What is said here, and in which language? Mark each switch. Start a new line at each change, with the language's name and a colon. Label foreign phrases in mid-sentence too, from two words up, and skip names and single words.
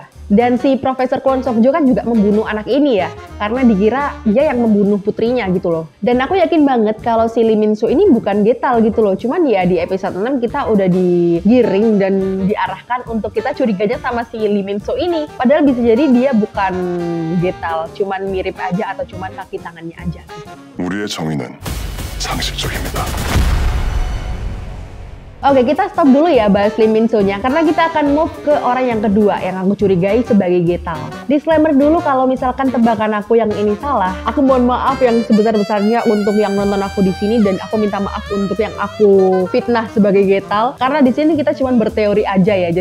Indonesian: Dan si Profesor Kwon Sok Jo kan juga membunuh anak ini ya, karena dikira dia yang membunuh putrinya gitu loh. Dan aku yakin banget kalau si Lee Min Soo ini bukan Getal gitu loh. Cuman ya di episode 6 kita udah digiring dan diarahkan untuk kita curiganya sama si Lee Min Soo ini. Padahal bisa jadi dia bukan Getal, cuman mirip aja atau cuman kaki tangannya aja.
Korean: 우리의 정의는 상식적입니다.
Indonesian: Oke, kita stop dulu ya bahas Lee Min Soo-nya karena kita akan move ke orang yang kedua yang aku curigai sebagai Getal. Disclaimer dulu kalau misalkan tebakan aku yang ini salah, aku mohon maaf yang sebesar-besarnya untuk yang nonton aku di sini dan aku minta maaf untuk yang aku fitnah sebagai Getal karena di sini kita cuma berteori aja ya.